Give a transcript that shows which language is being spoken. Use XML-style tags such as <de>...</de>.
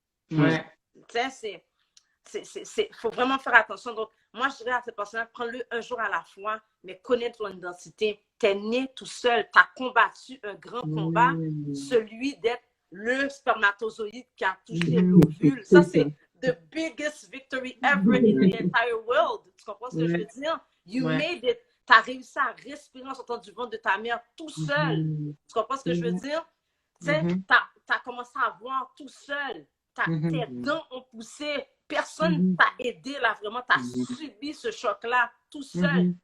<fr>Tu sais, faut vraiment faire attention. Donc, moi, je dirais à cette personne-là, prends-le un jour à la fois, mais connais ton identité. Tu es né tout seul, tu as combattu un grand combat, celui d'être le spermatozoïde qui a touché l'ovule. Ça, c'est</fr> <en>the biggest victory ever in the entire world.</en> <fr>Tu comprends ce que je veux dire?</fr> <en>You made it.</en> <fr>Tu as réussi à respirer en sortant du ventre de ta mère tout seul. Tu comprends ce que je veux dire? Tu sais, tu as commencé à voir tout seul. Tes dents ont poussé. Personne t'a aidé là, vraiment. Tu as subi ce choc-là tout seul.</fr>